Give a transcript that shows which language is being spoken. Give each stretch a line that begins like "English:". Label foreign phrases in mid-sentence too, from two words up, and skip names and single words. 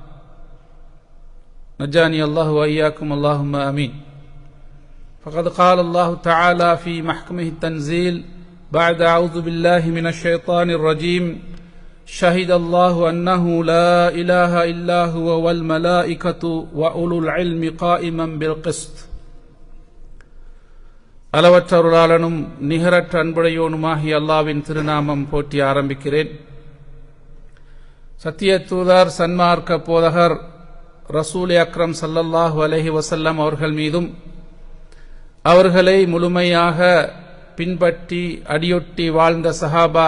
Arabic: نجاني الله وإياكم اللهم آمين فقد قال الله تعالى في محكمه التنزيل بعد أعوذ بالله من الشيطان الرجيم شهد الله أنه لا إله إلا هو والملائكة وأولو العلم قائما بالقسط
Tamil: அளவற்ற அருளாளனும் நிகரற்ற அன்புடையோனுமாகிய அல்லாஹ்வின் திருநாமம் போற்றி ஆரம்பிக்கிறேன். சத்திய தூதர் சன்மார்க்க போதகர்
Arabic: رسول أكرم صلى الله عليه وسلم
Tamil: அவர்கள் மீதும் அவர்களை முழுமையாக பின்பற்றி அடியொட்டி வாழ்ந்த சஹாபா